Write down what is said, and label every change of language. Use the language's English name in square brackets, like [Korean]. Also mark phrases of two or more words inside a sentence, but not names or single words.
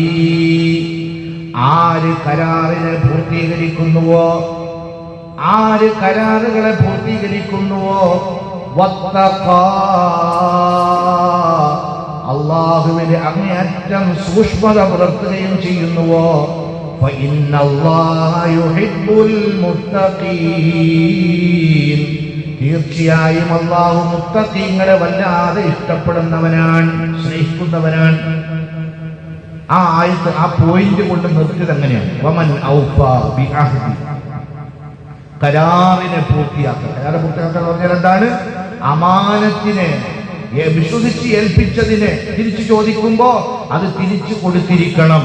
[Malayalam] ആര് കരാറിനെ പൂർത്തീകരിക്കുന്നുവോ, ആര് കരാറുകളെ പൂർത്തീകരിക്കുന്നുവോ, വത്തഖാ, അല്ലാഹുവിന്റെ അങ്ങേയറ്റം സൂക്ഷ്മത പുലർത്തുകയും ചെയ്യുന്നുവോ, [Arabic] فإن الله يحب المتقين, [Malayalam] തീർച്ചയായും അല്ലാഹു മുത്തഖീങ്ങളെ വല്ലാതെ ഇഷ്ടപ്പെടുന്നവനാണ്, സ്നേഹിക്കുന്നവനാണ്. ആ ആയത്ത് ആ പോയിന്റ് കൊണ്ട് നിർത്തിയത് അങ്ങനെയാണ്. [Arabic] ومن أوفى بعهده, [Malayalam] കരാറിനെ പൂർത്തിയാക്കുക. കരാറ് പൂർത്തിയാക്കുക എന്ന് പറഞ്ഞാൽ എന്താണ്? അമാനത്തിനെ വിശ്വസിച്ച് ഏൽപ്പിച്ചതിനെ തിരിച്ചു ചോദിക്കുമ്പോ അത് തിരിച്ചു കൊടുത്തിരിക്കണം.